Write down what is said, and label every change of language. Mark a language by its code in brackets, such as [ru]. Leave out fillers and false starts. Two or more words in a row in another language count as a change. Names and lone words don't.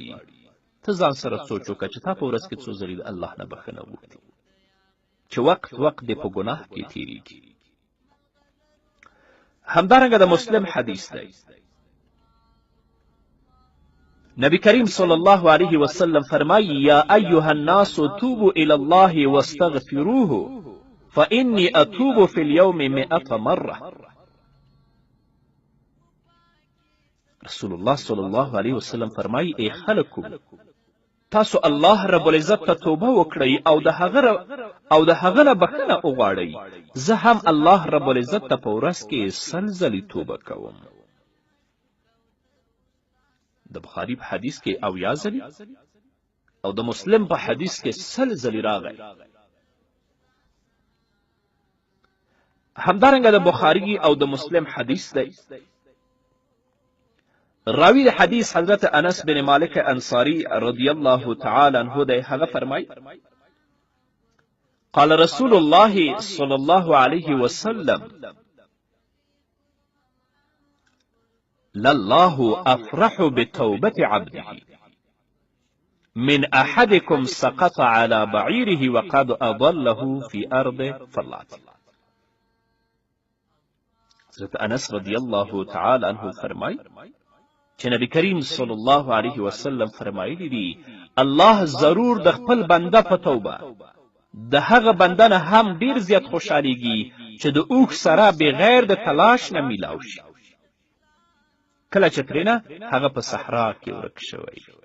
[ps] ته ځان سره سوچ وکړه چې تا په ورځ کې څو ځلې د الله نه بښنه غوښتې چې وخت دې په ګناه کې تېرېږي. همدارنګه د مسلم حدیث دی، نبی کریم [ar] صلی الله علیه وسلم [ps] فرمایی [ar] یا ایها الناس توبوا الی الله واستغفروه فإني اتوب في اليوم 100 مره. [ps] رسول الله [ar] صلی الله علیه وسلم [ps] فرمایی ای خلکو تاسو الله رب العزت ته توبه وکړئ او د هغه نه بخښنه وغواړئ. زه هم الله رب العزت ته په ورځ کې 100 ځلې توبه کوم. د بخاري په حدیث کې 70 ځلې او د مسلم په حدیث کې 100 ځلې راغی. همدارنګه د بخاري او د مسلم حدیث دی. راوی د حدیث حضرت انس بن مالک انصاری [ar] رضی الله تعالی عنه [ps] دی. هغه فرمای [ar] قال رسول الله صلی الله علیه وسلم لله افرح بتوبة عبده من احدكم سقط على بعيره وقد اضله في ارض فلات. [ps] حضرت انس [ar] رضی الله تعالی عنه [ps] فرمای چې نبی کریم [ar] صلی الله علیه وسلم [ps] فرمایلی دي الله ضرور د خپل بنده په توبه د هغه بنده نه هم ډیر زیات خوشحالیږي چې د اوښ سره بغیر د تلاش نه میلاو شي کله چې ترېنه هغه په صحرا کې ورک شوی.